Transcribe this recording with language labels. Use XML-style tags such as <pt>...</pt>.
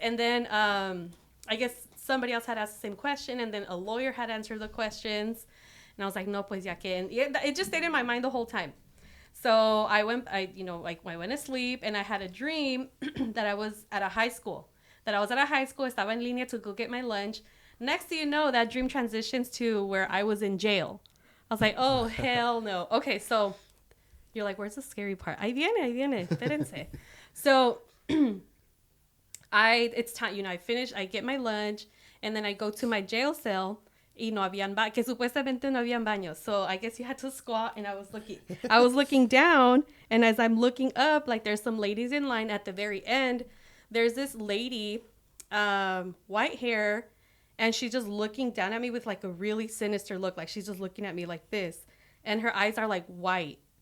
<en>And then I guess somebody else had asked the same question, and then a lawyer had answered the questions. And I was like,</en> <es>no, pues ya que.</es> <en>And it just stayed in my mind the whole time. So I went to sleep, and I had a dream that I was at a high school.</en> <es>Estaba en línea</es> <en>to go get my lunch. Next thing you know, that dream transitions to where I was in jail. I was like, oh, hell no. Okay, so you're like, where's the scary part?</en> <es>Ahí viene, espérense.</es> <en>So it's time, I finish, I get my lunch, and then I go to my jail cell,</en> <es>y no habían que supuestamente no habían baños.</es> <en>So I guess you had to squat, and I was looking down, and as I'm looking up, like there's some ladies in line at the very end. There's this lady, white hair, and she's just looking down at me with like a really sinister look. Like she's just looking at me like this, and her eyes are like white.</en>